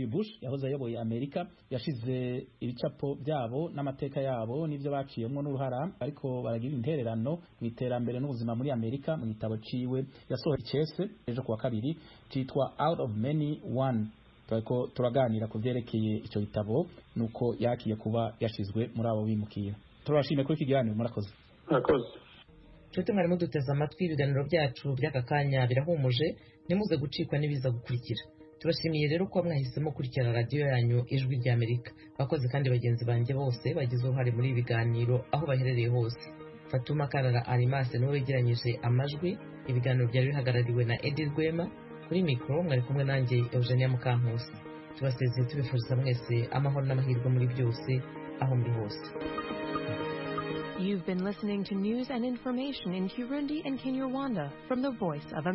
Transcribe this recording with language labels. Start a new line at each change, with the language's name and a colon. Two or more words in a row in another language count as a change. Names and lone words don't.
Rundi: Bush yahoze ayoboye Amerika yashize ibicapo byabo n'amateka yabo n'ivyo baciyemwo n'uruhara, ariko baragira intererano mu iterambere n'ubuzima muri Amerika. Mu gitabo ciwe yasohoye icese ejo kuwa kabiri citwa Out of Many One. Turiko turaganira ku vyerekeye ico gitabo nuko yakiye kuba yashizwe muri abo bimukira. Turashimye kuri iki kiganiro. Murakoze.
Kinyarwanda: nshuti mwarimu duteze amatwi ibiganiro byacu by'aka kanya birahumuje ntimuze gucikwa n'ibiza gukurikira. Turashimiye rero ko mwahisemo kurikira radiyo yanyu Ijwi ry'Amerika. Bakoze kandi bagenzi banjye bose bagize uruhare muri ibi biganiro aho baherereye hose. Fatuma Karara Arimase niwe wegeranyije amajwi. Ibiganiro byari bihagarariwe na Edi Rwema. Kuri mikoro mwari kumwe nanjye Eugenia Mukankusi. Tubasezeye tubifuriza mwese amahoro n'amahirwe muri byose aho muri hose.
English: You've been listening to news and information in Kirundi and Kinyarwanda from the Voice of America.